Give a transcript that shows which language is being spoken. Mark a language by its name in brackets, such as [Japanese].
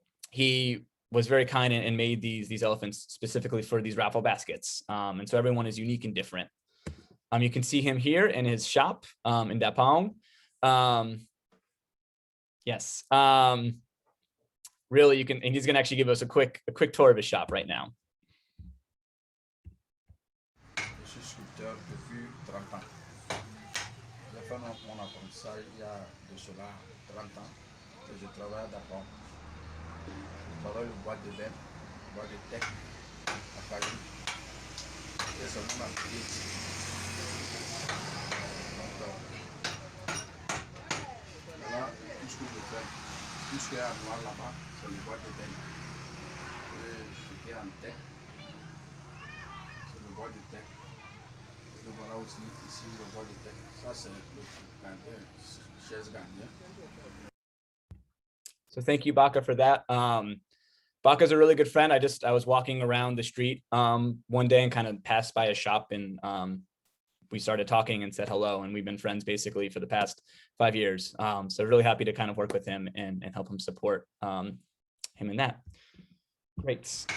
[English] He was very kind and made these elephants specifically for these raffle baskets. And so everyone is unique and different. You can see him here in his shop in Dapong. Yes. Really, and he's going to actually give us a quick tour of his shop right now. [French] Je suis sculpteur depuis 30 ans. J'ai fait mon apprentissage il y a de cela 30 ans que je travaille d'abord. Je travaille le bois de laine, le bois de teck, la farine. Et c'est mon activité. Donc, là, tout ce que je fais, tout ce qu'il y a à voir là-bas, c'est le bois de laine. Et ce qui est en teck, c'est le bois de teck. Et voilà aussi ici le bois de teck. Ça, c'est le gardien, chaise gardien. [English] So thank you, Baka, for that. Baka's a really good friend. I was walking around the street one day and kind of passed by a shop, and we started talking and said hello, and we've been friends basically for the past 5 years. So really happy to kind of work with him and help him support him in that. Great.